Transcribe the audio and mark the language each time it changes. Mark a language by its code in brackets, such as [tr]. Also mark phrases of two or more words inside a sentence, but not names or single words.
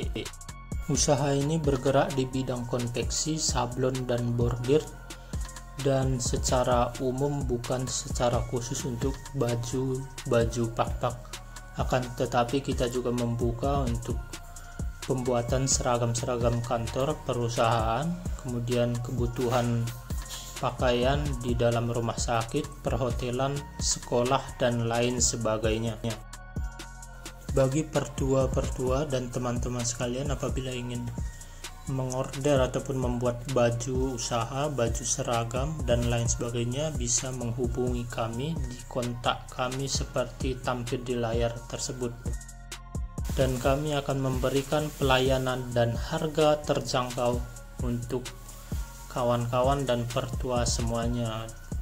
[id] Usaha ini bergerak di bidang konveksi, sablon dan bordir, dan secara umum bukan secara khusus untuk baju Pak. Akan tetapi kita juga membuka untuk pembuatan seragam-seragam kantor, perusahaan, kemudian kebutuhan pakaian di dalam rumah sakit, perhotelan, sekolah, dan lain sebagainya. Bagi pertua-pertua dan teman-teman sekalian, apabila ingin mengorder ataupun membuat baju usaha, baju seragam, dan lain sebagainya, bisa menghubungi kami di kontak kami seperti tampil di layar tersebut. Dan kami akan memberikan pelayanan dan harga terjangkau untuk kawan-kawan dan pertua semuanya.